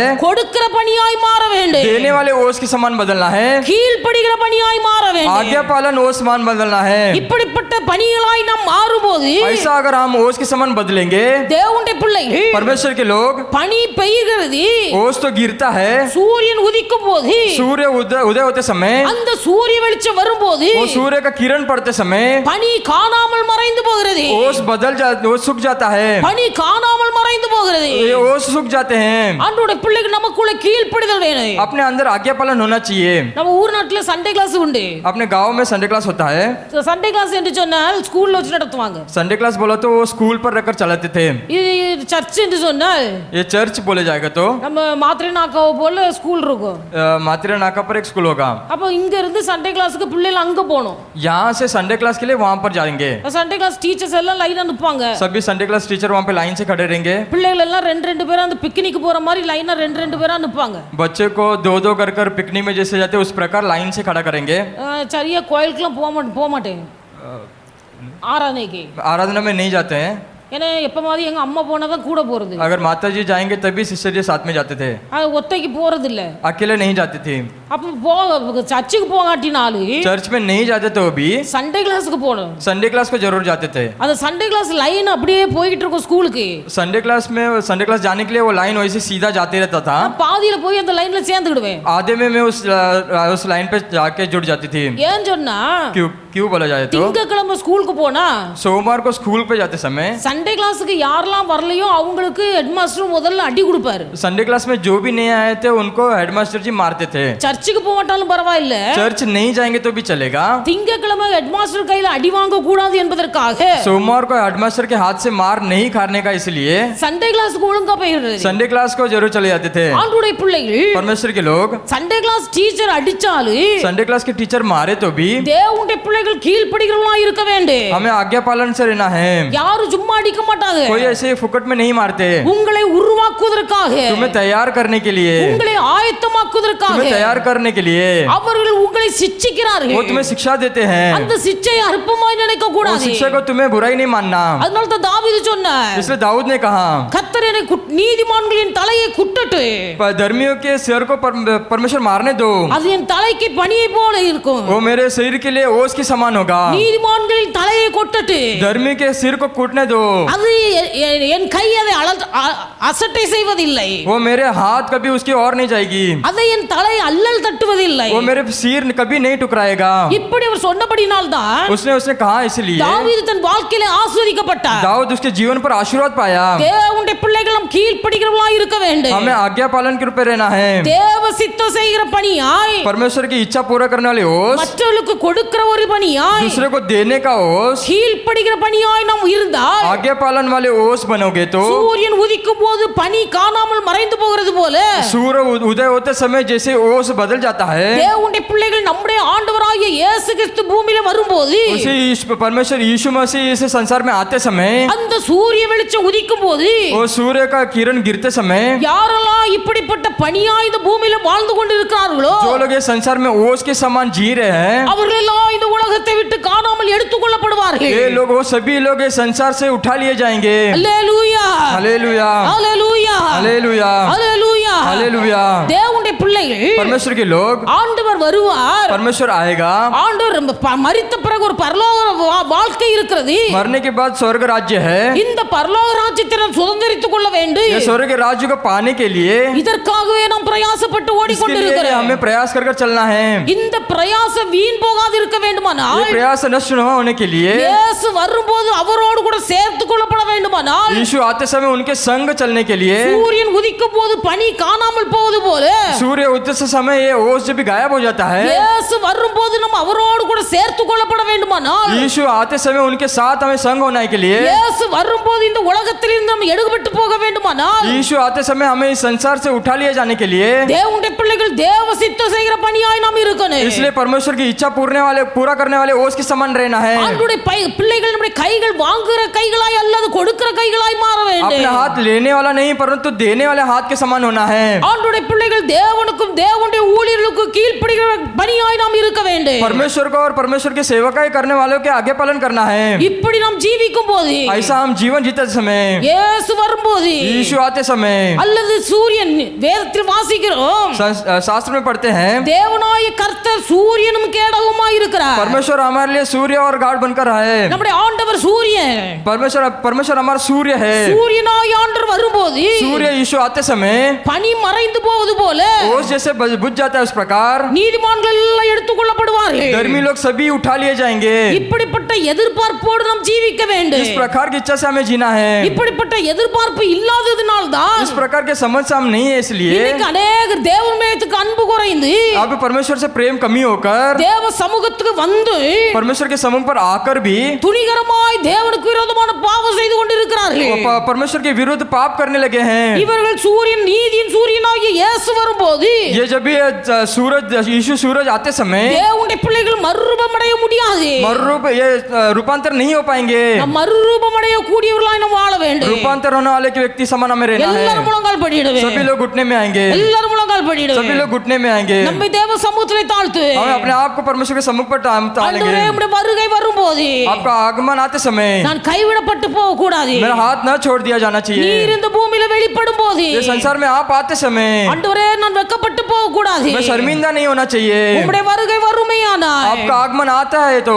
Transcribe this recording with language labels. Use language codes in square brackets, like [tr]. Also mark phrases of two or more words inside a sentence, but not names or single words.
[ta] கொடுக்கிற பனியாய் மாற வேண்டும் [hi] देने वाले ओस के समान बदलना है [ta] கீழ்ப்படிகிற பனியாய் மாற வேண்டும் [hi] आज्ञा पालन ओस समान बदलना है [ta] இப்படிப்பட்ட பனிகளாய் நாம் மாறும்போது [hi] ऐसा अगर हम ओस के समान बदलेंगे [ta] தேவனுடைய பிள்ளைகள் [hi] परमेश्वर के लोग [ta] பனி பெய்கிறது [hi] ओस तो गिरता है [ta] சூரியன் உதிக்கும் போது [hi] सूर्य उदय होते समय [ta] அந்த சூரிய வெளிச்சம் வரும்போது [hi] वो सूर्य का किरण पड़ते समय [ta] பனி காணாமல் மறைந்து போகிறது [hi] ओस ओस सूख जाता है [ta] பனி காணாமல் மறைந்து போகிறது [hi] ये ओस सूख जाते हैं [ta] ஆண்டவருடைய பிள்ளைக்கு நமக்குள்ள கீழ்ப்படிதல் வேணும் [hi] अपने अंदर आज्ञा पालन होना चाहिए [ta] நம்ம ஊர் நாட்டுல [en] Sunday class [ta] உண்டு [hi] अपने गांव में [en] Sunday class [hi] होता है [en] Sunday class [ta] என்று சொன்னால் ஸ்கூல்ல வச்சு நடத்துவாங்க [en] Sunday class [hi] बोला तो वो स्कूल पर रखकर चलाते थे [ta] இது சர்ச் என்று சொன்னால் [hi] ये चर्च बोले जाएगा तो [ta] நம்ம மாத்திரை நாக்காவை போல ஸ்கூல் இருக்கும் [hi] मात्रे नाका पर एक स्कूल होगा [ta] அப்போ இங்க இருந்து [en] Sunday class [ta] பிள்ளைகள் அங்க போகணும் [hi] यहाँ से [en] Sunday class [hi] के लिए वहां पर जाएंगे [en] Sunday class teachers [ta] எல்லாம் லைனா நிப்பாங்க [hi] सभी [en] Sunday class teacher [hi] वहां पे लाइन से खड़े रहेंगे [ta] பிள்ளைகள் எல்லாம் ரெண்டு பேரா அந்த பிக்னிக் போற மாதிரி லைனா ரெண்டு பேரா நிப்பாங்க [hi] बच्चे को दो कर पिकनिक में जैसे जाते उस प्रकार लाइन से खड़ा करेंगे [ta] சரியா கோயிலுக்குலாம் போக மாட்டேன் ஆராதனைக்கு [hi] आराधना में नहीं जाते हैं [ta] ஏன்னா எப்ப மாதிரி எங்க அம்மா போனதான் கூட போறது [hi] अगर माता जी जाएंगे तभी सिस्टर जी साथ में जाते थे, [ta] அது ஒத்தைக்கு போறது இல்ல [hi] अकेले नहीं जाती थी। [ta] அப்ப சர்ச்சுக்கு போகாட்டினாலும் [hi] चर्च में नहीं जाते तो भी [en] Sunday class [ta] போகணும் [en] Sunday class [hi] को जरूर जाते थे। [ta] அந்த [en] Sunday class line [ta] அப்படியே போய்கிட்டு இருக்கும் ஸ்கூலுக்கு [en] Sunday class [hi] जाने के लिए वो लाइन वैसे सीधा जाते रहता था। [ta] பாதியில போய் அந்த லைன்ல சேர்ந்துக்கிடுவேன் [hi] आधे में मैं उस लाइन पे जाके जुड़ जाती थी। [ta] ஏன் சொன்னா [hi] क्यों क्यों बोला जाए तो [ta] திங்கக்கிழமை ஸ்கூலுக்கு போனா [hi] सोमवार को स्कूल पे जाते समय [en] Sunday class [ta] யாரெல்லாம் வரலையோ அவங்களுக்கு ஹெட்மாஸ்டர் முதல்ல அடி கொடுப்பாரு। [en] Sunday class [hi] में जो भी नहीं आए थे उनको हेडमास्टर जी मारते थे। [ta] சர்ச்சுக்கு போகட்டாலும் பரவாயில்ல, [hi] चर्च नहीं जाएंगे तो भी चलेगा। [ta] திங்கக்கிழமை ஹெட்மாஸ்டர் கையில அடி வாங்க கூடாது என்பதற்காக [hi] सोमवार को हेडमास्टर के हाथ से मार नहीं खाने का इसलिए [en] Sunday class [ta] ஒழுங்கா போயிடுறது। [en] Sunday class [hi] को जरूर चले जाते थे। [ta] ஆண்டவருடைய பிள்ளைகள் [hi] परमेश्वर के लोग [en] Sunday class teacher [ta] அடிச்சாலும் [en] Sunday class [hi] के टीचर मारे तो भी [ta] தேவனுடைய பிள்ளைகள் கீழ்ப்படிகிறவங்களா இருக்க வேண்டும்। [hi] हमें आज्ञा पालन से रहना है। [ta] யாரும் சும்மா அடிக்க மாட்டாங்க, [hi] कोई ऐसे फुकट में नहीं मारते। [ta] உங்களை உருவாக்குவதற்காக, [hi] तुम्हें तैयार करने के लिए, [ta] உங்களை ஆயத்தமாக்குவதற்காக, [hi] तुम्हें तैयार करने के लिए [ta] அவர்கள் உங்களை சிட்சிக்கிறார்கள்। [hi] वो तुम्हें शिक्षा देते हैं। [ta] அந்த சிட்சையை அற்பமாய் நினைக்க [hi] वो [ta] கூடாது। [hi] शिक्षा को तुम्हें बुराई नहीं मानना। [ta] அதனால தான் தாவீது சொன்னார், [hi] इसलिए दाऊद ने कहा [ta] கர்த்தர் என்னை நீதிமான்களின் தலையை குட்டட்டு, [hi] धर्मियों के सिर को परमेश्वर मारने दो, [ta] அது என் தலைக்கு பனியை போல இருக்கும்। [hi] वो मेरे शरीर के लिए ओस के समान होगा। [ta] நீதிமான்களின் தலையை கொட்டட்டு, [hi] धर्मी के सिर को कूटने दो, [ta] அது என் கை அதை அசட்டை செய்வதில்லை, [hi] वो मेरे हाथ कभी उसकी ओर नहीं जाएगी, [ta] அதை என் தலை அல்லல் தட்டுவதில்லை। [hi] वो मेरे सिर कभी नहीं टुकराएगा। [ta] இப்படி அவர் சொன்னபடினால் தான் [hi] उसने कहा, इसलिए [ta] தாவீது தன் வாழ்க்கையில ஆசீர்வதிக்கப்பட்டார்। [hi] दाऊद उसके जीवन पर आशीर्वाद पाया। [ta] தேவனுடைய பிள்ளைகளும் கீழ்ப்படிகிறவர்களாய் இருக்க வேண்டும்। [hi] हमें आज्ञा पालन के रूप में रहना है। [ta] தேவ சித்தம் செய்கிற பணியாய், [hi] परमेश्वर की इच्छा पूरा करने वाले ओस, [ta] மற்றவர்களுக்கு கொடுக்கிற ஒரு பணியாய், [hi] दूसरे को देने का ओस, [ta] கீழ்ப்படிகிற பணியாய் நாம் இருந்தால், [hi] आज्ञा पालन वाले ओस बनोगे तो [ta] சூரியன் உதிக்கும் போது பனி காணாமல் மறைந்து போகிறது போல [hi] सूर्य उदय होते समय जैसे ओस बदल जाता है, [ta] தேவனுடைய பிள்ளைகள் நம்முடைய ஆண்டவராகிய இயேசு கிறிஸ்து பூமியில வரும்போது, [hi] उसी परमेश्वर यीशु मसीह इस संसार में आते समय, [ta] அந்த சூரிய வெளிச்சம் உதிக்கும் போது [hi] वो सूर्य का किरण गिरते समय, [ta] யாரெல்லாம் இப்படிப்பட்ட பணியாய் இந்த பூமியில வாழ்ந்து கொண்டிருக்கிறார்களோ, [hi] जो लोग ये संसार में ओस के समान जी रहे हैं, [ta] அவர்கள் எல்லாம் இந்த உலகத்தை விட்டு காணாமல் எடுத்துக்கொள்ளப்படுவார்கள்। [hi] ये लोग, वो सभी लोग ये संसार से उठा लिए जाएंगे। [ta] அல்லேலூயா, [hi] हालेलुया, [ta] அல்லேலூயா, [hi] हालेलुया, [ta] அல்லேலூயா। [hi] हालेलुया। [ta] தேவனுடைய பிள்ளைகள், [hi] परमेश्वर के लोग, [ta] ஆண்டவர் வருவார், [hi] परमेश्वर आएगा। [ta] ஆண்டவர் மரித்த பிறகு ஒரு பரலோக வாழ்க்கை இருக்கிறது। [hi] मरने के बाद स्वर्ग राज्य है। [ta] இந்த பரலோக ராஜ்யத்தை நாம் சுதந்தரித்துக் கொள்ள வேண்டும்। [hi] ये स्वर्ग राज्य को पाने के लिए [ta] இதற்காகவே நாம் பிரயாசப்பட்டு [hi] इसके लिए [ta] ஓடிக்கொண்டிருக்கிறோம்। [hi] हमें प्रयास कर चलना है। [ta] இந்த பிரயாசம் வீண் போகாது இருக்க [hi] ये [ta] வேண்டுமானால், [hi] प्रयास नष्ट न होने के लिए [ta] இயேசு வரும்போது அவரோடு கூட சேர்த்துக் கொள்ளப்பட வேண்டுமானால், [hi] यीशु आते समय उनके संग चलने के लिए, [ta] சூரியன் உதிக்கும் போது பனி காணாமல் போவது போல, [hi] सूर्य उदय से समय ये ओस जब भी गायब हो जाता है, [ta] இயேசு வரும்போது நம்ம அவரோடு கூட சேர்த்துக் கொள்ளப்பட வேண்டுமானால், [hi] यीशु आते समय उनके साथ हमें संग होने के लिए, [ta] இயேசு வரும்போது இந்த உலகத்திலிருந்து நம்ம எடுபட்டு போக வேண்டுமானால், [hi] यीशु आते समय हमें इस संसार से उठा लिए जाने के लिए, [ta] தேவனுடைய பிள்ளைகள் தேவ சித்தம் செய்கிற பணியாய் நாம் இருக்கணும்। [hi] इसलिए परमेश्वर की इच्छा पूरा करने वाले ओस के समान रहना है। [ta] ஆண்டவருடைய பிள்ளைகள் நம்முடைய கைகள் வாங்குகிற கைகளாய் அல்லது கொடுக்கிற கைகளாய் மாற [hi] अपना [ta] வேண்டும்। [hi] हाथ लेने वाला नहीं परंतु देने वाले हाथ के समान होना है। [ta] ஆண்டவருடைய பிள்ளைகள் தேவனுக்கும் தேவனுடைய ஊழியர்களுக்கும் கீழ்ப்படிகிற பணியாய் நாம் இருக்க வேண்டும்। [hi] परमेश्वर को और परमेश्वर की सेवकाई करने वालों के आगे पालन करना है। [ta] இப்படி நாம் ஜீவிக்கும் போது, [hi] ऐसा हम जीवन जीते समय, [ta] இயேசு வரும்போது [hi] यीशु आते समय, [ta] அல்லது சூரியன், வேதத்தில் வாசிக்கிறோம், [hi] शास्त्र में पढ़ते हैं, [ta] தேவனாய கர்த்தர் சூரியனும் கேடகமாய் இருக்கிறார்। [hi] परमेश्वर हमारे लिए सूर्य और गार्ड बनकर है। [ta] நம்முடைய ஆண்டவர் சூரியன், [hi] परमेश्वर हमारा सूर्य है। [ta] சூரியனாய் ஆண்டவர் வரும்போது [hi] सूर्य यीशु आते समय [ta] பனி மறைந்து போவது போல [hi] ओस जैसे बुझ जाता है, उस प्रकार [ta] நீதிமான்கள் எல்லாம் எடுத்துக்கொள்ளப்படுவார்கள்। [hi] धर्मी लोग सभी उठा लिए जाएंगे। [ta] இப்படிப்பட்ட எதிர்பார்ப்போடு நாம் ஜீவிக்க வேண்டும்। [hi] इस प्रकार की इच्छा से हमें जीना है। [ta] இப்படிப்பட்ட எதிர்பார்ப்பு இல்லாததினால் தான் [hi] इस प्रकार के समझ से हम नहीं है, इसलिए [ta] இன்னைக்கு அநேகர் தேவன் மேத்துக்கு அன்பு குறைந்து [hi] अब परमेश्वर से प्रेम कमी होकर [ta] தேவ சமூகத்துக்கு வந்து [hi] परमेश्वर के समूह पर आकर भी [ta] துணிகரமாய் தேவனுக்கு விரோதமான பாவம் செய்து கொண்டிருக்கிறார்கள்। [hi] परमेश्वर के विरुद्ध पाप करने लगे हैं। [ta] இவர்கள் சூரியன், நீதியின் சூரியனாகிய இயேசு வரும்போது [hi] ये जब भी सूरज, यीशु सूरज आते समय [ta] தேவனுடைய பிள்ளைகள் மறுரூபமடைய முடியாது முடியாது. [hi] ये रूपांतर नहीं हो पाएंगे. [ta] நாம் மறுரூபம் அடைய கூடியவர்களாய் நாம் வாழ வேண்டும். [hi] रूपांतर होने वाले के व्यक्ति समान हमें रहना है. [ta] எல்லாரும் முழங்கால் படியிடுவே. [hi] सभी लोग घुटने में आएंगे. [ta] எல்லாரும் முழங்கால் படியிடுவே. [hi] सभी लोग घुटने में आएंगे. [ta] நம்மை தேவ சமூகத்திலே தாழ்த்துவே. [hi] हम अपने आप को परमेश्वर के सम्मुख पर तालेंगे. [ta] ஆண்டவரே உம்முடைய வருகை வரும்போது [hi] आपका आगमन आते समय [ta] நான் கைவிடப்பட்டு போக கூடாது. [hi] मेरा हाथ न छोड़ दिया जाना चाहिए. [ta] நீர் இந்த பூமியில வெளிப்படும் போது [hi] ये संसार में आप आते समय [ta] ஆண்டவரே நான் வெட்கப்பட்டு போக கூடாது. [hi] मैं शर्मिंदा नहीं होना चाहिए. [ta] உம்முடைய வருகை வருமையானால் [hi] आपका आगमन आता है तो